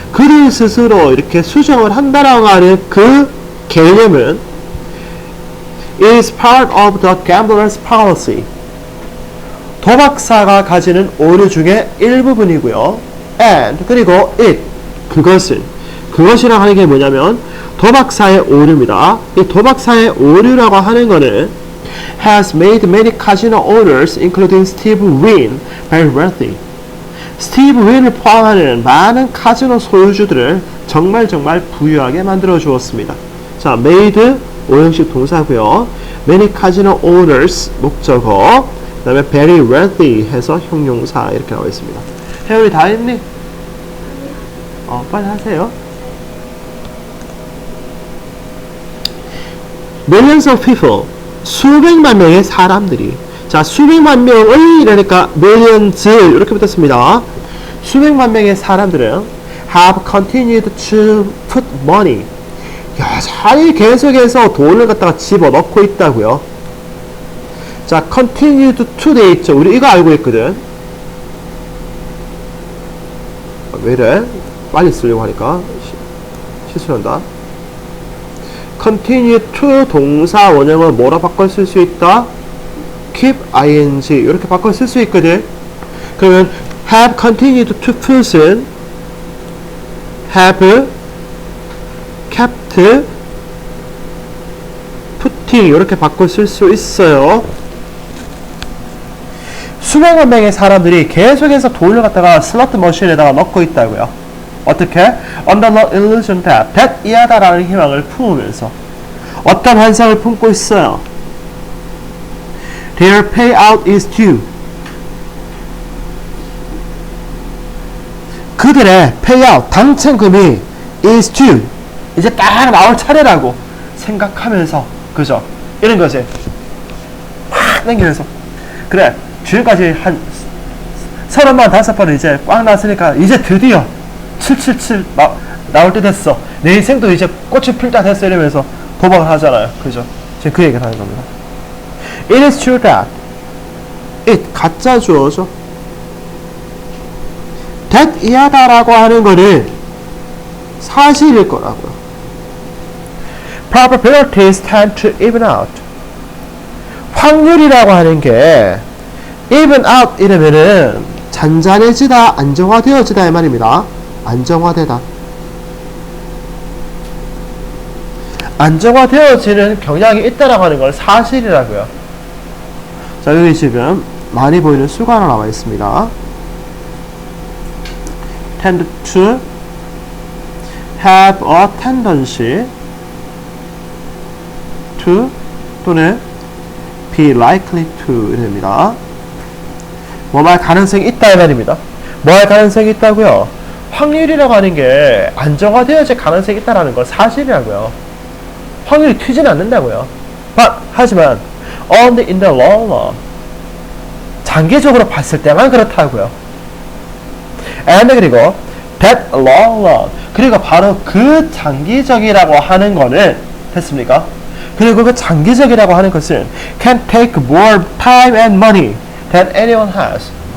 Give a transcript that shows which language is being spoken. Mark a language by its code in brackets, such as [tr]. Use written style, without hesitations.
[ko] 그들 스스로 이렇게 수정을 한다라고 하는 그 개념은 [en] is part of the gambler's policy. [ko] 도박사가 가지는 오류 중에 일부분이고요. and 그리고 it 그것이라고 하는 게 뭐냐면 도박사의 오류입니다. 이 도박사의 오류라고 하는 거는 [en] has made many casino owners including Steve Wynn very wealthy. [ko] 스티브 윈을 포함하는 많은 카지노 소유주들을 정말 부유하게 만들어 주었습니다. 자, made 오형식 동사고요. [en] many casino owners [ko] 목적어, 그 다음에 [en] very wealthy [ko] 해서 형용사 이렇게 나와 있습니다. 혜연이 다 했니? 빨리 하세요. [en] Millions of people, [ko] 수백만 명의 사람들이. 자, 수백만 명의 이러니까 millions 이렇게 붙었습니다. 수백만 명의 사람들은 [en] have continued to put money. [ko] 여전히 계속해서 돈을 갖다가 집어넣고 있다고요. 자, [en] continued to [ko] 돼 있죠. 우리 이거 알고 있거든. 왜 이래? 빨리 쓰려고 하니까 실수한다. continue to 동사 원형을 뭐라 바꿔 쓸 수 있다? keep ing 이렇게 바꿔 쓸 수 있거든. 그러면 [en] have continued to put [ko] 은 [en] have kept putting [ko] 이렇게 바꿔 쓸 수 있어요. 수백만 명의 사람들이 계속해서 돈을 갖다가 슬롯 머신에다가 넣고 있다고요. 어떻게? [en] Under the illusion that [ko] 이하다라는 희망을 품으면서 어떤 환상을 품고 있어요. [en] Their payout is due. [ko] 그들의 payout, 당첨금이 [en] is due. [ko] 이제 딱 나올 차례라고 생각하면서, 그죠? 이런 거지. 팍 당기면서. 그래, 지금까지 한 35번은 이제 꽉 났으니까 이제 드디어 777 나올 때 됐어. 내 인생도 이제 꽃이 필 때 됐어. 이러면서 도박을 하잖아요. 그죠? 지금 그 얘기를 하는 겁니다. [en] It is true that [ko] it 가짜 주어죠. that 이하다라고 하는 거는 사실일 거라고요. [en] probabilities tend to even out. [ko] 확률이라고 하는 게 [en] even out [ko] 이러면은 잔잔해지다, 안정화되어지다 이 말입니다. 안정화되다. 안정화되어지는 경향이 있다라고 하는 걸 사실이라고요. 자, 여기 지금 많이 보이는 수가 하나 나와 있습니다. [en] tend to have a tendency to [ko] 또는 [en] be likely to 이랍니다. [ko] 뭐 할 가능성이 있다 이 말입니다. 뭐 할 가능성이 있다고요? 확률이라고 하는 게 안정화되어질 가능성이 있다라는 건 사실이라고요. 확률이 튀지는 않는다고요. 하지만 [en] only in the long run, [ko] 장기적으로 봤을 때만 그렇다고요. and 그리고 [en] that long run, [ko] 그리고 바로 그 장기적이라고 하는 거는 됐습니까? 그리고 그 장기적이라고 하는 것은 [en] can take more time and money than anyone has.